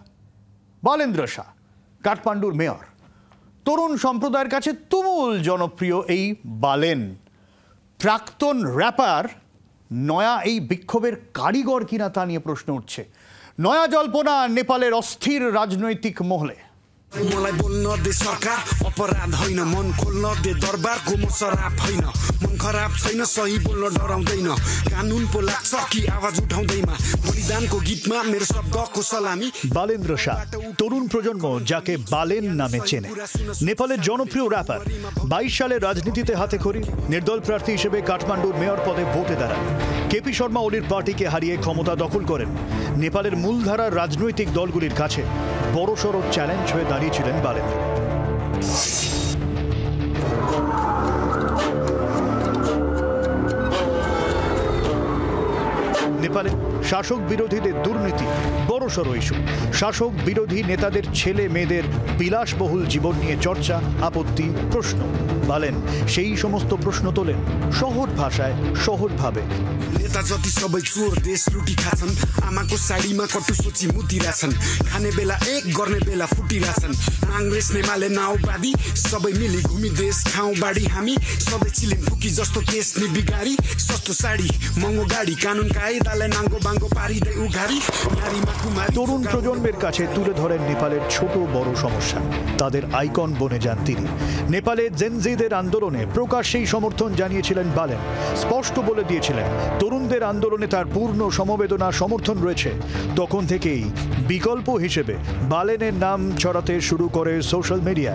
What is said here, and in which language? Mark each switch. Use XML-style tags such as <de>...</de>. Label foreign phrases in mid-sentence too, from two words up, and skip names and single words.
<bn>বালেন্দ্র শাহ কাঠমান্ডুর মেয়র, তরুণ সম্প্রদায়ের কাছে তুমুল জনপ্রিয় এই বালেন। প্রাক্তন র্যাপার নয়া এই বিক্ষোভের কারিগর কিনা তা নিয়ে প্রশ্ন উঠছে। নয়া জল্পনা নেপালের অস্থির রাজনৈতিক মহলে।</bn> <ne>मलाई बोल्न दे सरकार, अपराध होइन, मन खोल्न दे दरबार, गुमो शराब होइन, मन खराब छैन, सही बोल्न डराउँदैन, कानुन पो लाग्छ कि आवाज उठाउँदैमा, बलिदानको गीतमा मेरो शब्दको सलामी।</ne> <bn>বালেন্দ্র শাহ তরুণ প্রজন্ম যাকে বালেন নামে চেনে। নেপালের জনপ্রিয় র্যাপার 22 সালে রাজনীতিতে হাতেখড়ি। নির্দল প্রার্থী হিসেবে কাঠমান্ডুর মেয়র পদে ভোটে দাঁড়ান। কেপি শর্মা ওলির পার্টিকে হারিয়ে ক্ষমতা দখল করেন। নেপালের মূলধারার রাজনৈতিক দলগুলির কাছে বড়সড় চ্যালেঞ্জ হয়ে দাঁড়িয়েছিলেন বালেন। নেপালে শাসক বিরোধীদের দুর্নীতি বড়সড় ইস্যু। শাসক বিরোধী নেতাদের ছেলে মেয়েদের বিলাসবহুল জীবন নিয়ে চর্চা, আপত্তি, প্রশ্ন। বলেন সেই সমস্ত প্রশ্ন তোলেন সহজ ভাষায়, সহজভাবে।</bn> <ne>नेता जति सबै चोर देश लुटी खाछन्, आमाको साडीमा कटु सोची मुतिरहेछन्, खाने बेला एक गर्ने बेला फुटिरहेछन्, काङ्ग्रेस नेमाले नाउबादी सबै मिली घुमी देश खाउँ बाडी हामी, सबै चिलिम फुकी जस्तो केस नि बिगारी, सस्तो साडी महँगो गाडी कानुन कायदालाई नाङ्गो बाङ्गो पारिदै उघारी, नारीमा कुमारी।</ne> <bn>তরুণ প্রজন্মের কাছে তুলে ধরেন নেপালের ছোট বড় সমস্যা, তাদের আইকন বনে যান তিনি। নেপালে জেনজিদের আন্দোলনে প্রকাশ্যেই সমর্থন জানিয়েছিলেন বালেন, স্পষ্ট বলে দিয়েছিলেন তরুণদের আন্দোলনে তার পূর্ণ সমবেদনা সমর্থন রয়েছে। তখন থেকেই বিকল্প হিসেবে বালেনের নাম ছড়াতে শুরু করে</bn> <en>social media.</en>